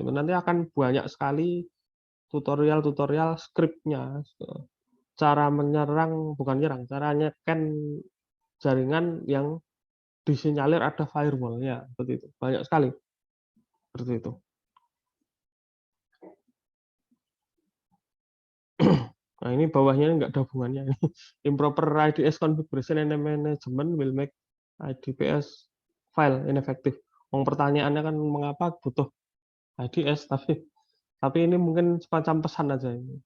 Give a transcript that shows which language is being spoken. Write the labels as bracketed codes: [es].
[id] Nanti akan banyak sekali tutorial script-nya, cara cara nyeken jaringan yang disinyalir ada firewall-nya, seperti itu. Banyak sekali seperti itu. Nah ini bawahnya nggak ada hubungannya. [en] Improper IDS configuration and management will make IDPS file ineffective. [id] Pertanyaannya kan mengapa butuh IDS, tapi ini mungkin semacam pesan aja ini.